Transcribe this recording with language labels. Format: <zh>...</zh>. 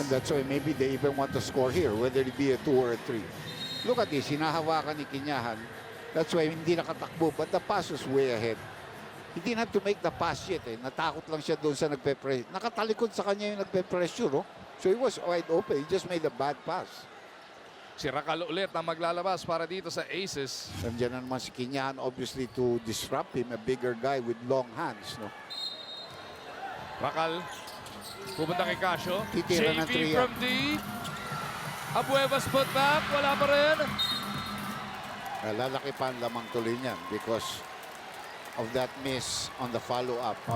<en>And that's why maybe they even want to score here, whether it be a 2 or a 3. Look at this,</en> <tl>hinahawakan ni</tl> <en>Kinyahan. That's why</en> <tl>hindi nakatakbo,</tl> <en>but the pass was way ahead. He didn't have to make the pass yet.</en> <tl>Natakot lang siya doon sa nagpe-pressure. Nakatalikod sa kanya yung nagpe-pressure.</tl> <en>Oh. So he was wide open. He just made a bad pass.</en> <tl>Si Racal ulit ang maglalabas para dito sa Aces. Nandiyan na naman si</tl> <en>Kinyahan, obviously, to disrupt him. A bigger guy with long hands. No?</en> <tl>Racal, pupunta kay Casio. Titira ng JV 3</tl> <en>from deep. Abuevas put back,</en> <tl>wala pa rin. Lalaki pa ang lamang tuloy niyan</tl> <en>because of that miss on the follow-up.</en>